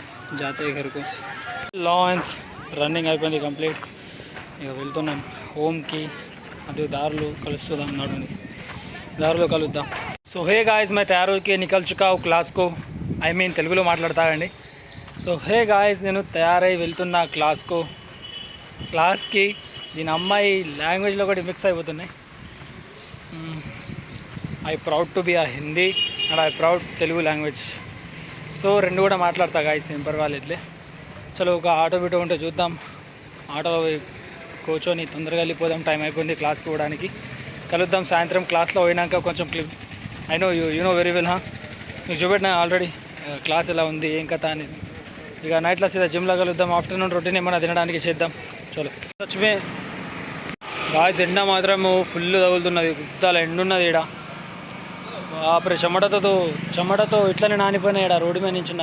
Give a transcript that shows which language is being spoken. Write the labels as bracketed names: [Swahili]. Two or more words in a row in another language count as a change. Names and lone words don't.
[Hindi] जाते हैं घर को. [Telugu] लॉन्स రన్నింగ్ అయిపోయింది కంప్లీట్. ఇక వెళ్తున్నాం హోమ్కి. అదే దారిలో కలుస్తున్నాం. నడుని దారిలో కలుద్దాం. [English] so hey guys, [Hindi] मैं तैयार होके निकल चुका हूँ क्लास को. [English] I mean [Telugu] తెలుగులో మాట్లాడతానండి. [English] so hey guys, [Telugu] నేను తయారై వెళ్తున్నా క్లాస్కి. దీని అమ్మాయి లాంగ్వేజ్లో కూడా మిక్స్ అయిపోతున్నాయి. [English] I proud to be a Hindi and I proud Telugu language. [Telugu] సో రెండు కూడా మాట్లాడతా గాయస్, ఏం పర్వాలేదులే. చలో ఒక ఆటో బిటో ఉంటే చూద్దాం. ఆటోలో కూర్చొని తొందరగా వెళ్ళిపోదాం. టైం అయిపోయింది క్లాస్కి పోవడానికి. కలుద్దాం సాయంత్రం క్లాస్లో పోయినాక. [English] కొంచెం clip I know you know very well. [Telugu] మీకు చూపెట్టినా ఆల్రెడీ క్లాస్ ఎలా ఉంది ఏం కథ అనేది. ఇక నైట్లో సీదా జిమ్లో కలుద్దాం. [English] afternoon routine [Telugu] ఏమైనా తినడానికి చేద్దాం. చలో సచ్మే గాయస్, ఎండ మాత్రము ఫుల్ తగులుతున్నది. గుద్దాల ఎండున్నది ఈడ. అప్పుడు చెమటతో ఇట్లనే నానిపోయినా ఇక్కడ రోడ్డు మీద నించున్నా.